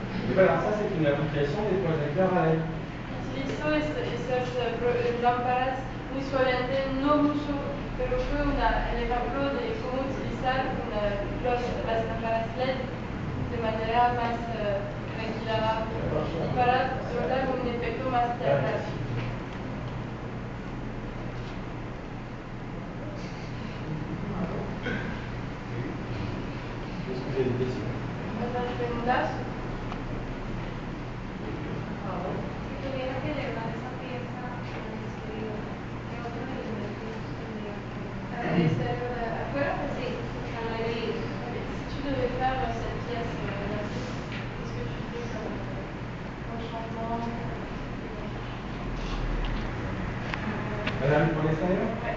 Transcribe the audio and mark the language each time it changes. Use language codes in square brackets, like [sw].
[fr] Et voilà, ça c'est une application des projecteurs à LED. [es] Utilizo esas lámparas muy suavemente, no mucho, pero fue el ejemplo de cómo utilizar las lámparas LED de manera más tranquila para lograr un efecto más teatral. [fr] Est-ce que vous avez des questions? [es] ¿Otras preguntas? Si tuviera que elevar esa pieza al exterior, ¿qué otros elementos tendría que ¿Al exterior afuera? Sí, al aire libre. [fr] Si tu devais faire cette pièce, qu'est-ce que tu fais comme changement? Madame, pour l'extérieur?